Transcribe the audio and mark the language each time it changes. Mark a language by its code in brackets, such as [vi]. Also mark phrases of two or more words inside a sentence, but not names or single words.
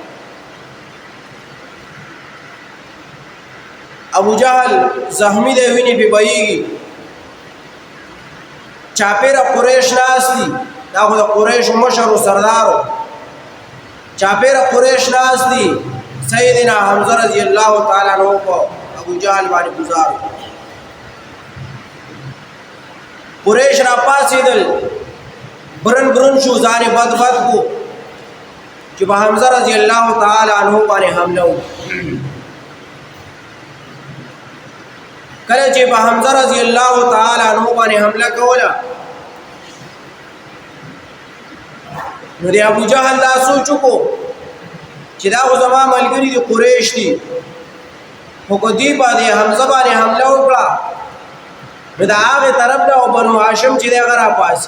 [ps] ابو جهل زخمی دی، ویني په بهیږي. چاپېره قریش ناست دي، دا خو د قریشو مشر و سردارو. چاپېره قریش ناست دي، سیدنا حمزه [ar] رضی الله تعالی عنہ [ps] په ابو جهل باندې گزارو. قریش را پاسېدل، برن برن شو، ځان بد بد کو چې په حمزه [ar] رضی الله تعالی عنہ [ps] باندې حمله وکړي. کله چې په حمزه [ar] رضی الله تعالی عنہ [ps] باندې حمله کوله نو د ابو جهل دا سوچ وکړو چې دا خو زما ملګري دي، قریش دي، خو که دوی باندې حمزه باندې حمله وکړه نو د هغې طرف نه او بنو هاشم چې دی هغه راپاسي.